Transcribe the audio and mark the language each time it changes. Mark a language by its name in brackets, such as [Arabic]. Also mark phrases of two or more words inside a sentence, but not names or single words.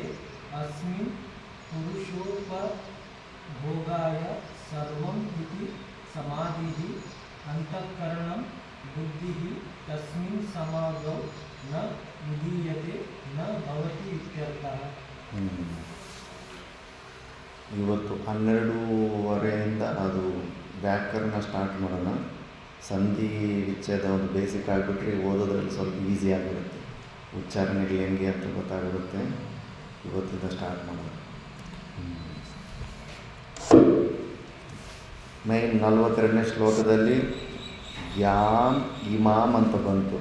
[Sanskrit] अस्मिन् पुरुषोपभोगाय सर्वम् इति समाधिः अंतःकरणं बुद्धिः तस्मिन् समाधौ न विधीयते न भवति इत्यर्थः। [Kannada] ಇವತ್ತು 12:30 ಅದು ವ್ಯಾಕರಣ ಸ್ಟಾರ್ಟ್ ಮಾಡೋಣ. ಸಂಧಿ ವಿಚ್ಛೇದ ಒಂದು ಬೇಸಿಕ್ ಆಗಿಬಿಟ್ರೆ ಓದೋದ್ರಲ್ಲಿ ಸ್ವಲ್ಪ ಈಸಿ ಆಗಿರುತ್ತೆ, ಉಚ್ಚಾರಣೆಗಳು ಹೆಂಗೆ ಅಂತ ಗೊತ್ತಾಗಿರುತ್ತೆ. ಇವತ್ತಿಂದ ಸ್ಟಾರ್ಟ್ ಮಾಡೋಣ. ಮೈನ್ 42ನೇ ಶ್ಲೋಕದಲ್ಲಿ [Sanskrit] ಯಾಮ್ ಇಮಾಮ್ [Kannada] ಅಂತ ಬಂತು.